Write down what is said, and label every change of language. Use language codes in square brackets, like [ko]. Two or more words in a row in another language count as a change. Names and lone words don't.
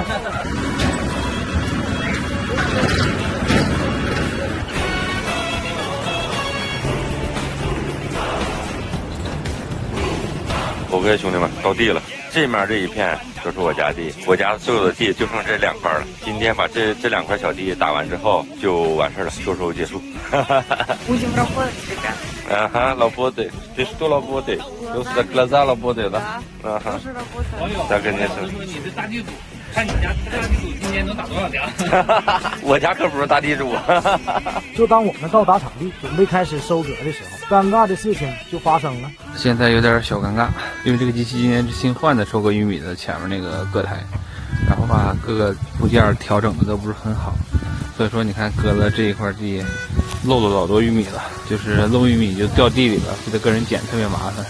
[zh] OK， 兄弟们，到地了。这面这一片就是我家地，我家所有的地就剩这2块了。今天把这2块小地打完之后就完事了，秋收结束。 [ru] Будем работать, ребят. Ага, работай. Ты что работай? Просто глаза работай, да? Ага. Тоже работаю. Да, конечно. [zh] 你是大地主，看你家大地主今年能打多少粮？我家可不是大地主。就当我们到达场地，准备开始收割的时候，尴尬的事情就发生了。现在有点小尴尬，因为这个机器今年是新换的收割玉米的前面那个割台，然后把各个部件调整的都不是很好，所以说你看割了这一块地，漏了老多玉米了，就是漏玉米就掉地里了，给他个人捡特别麻烦。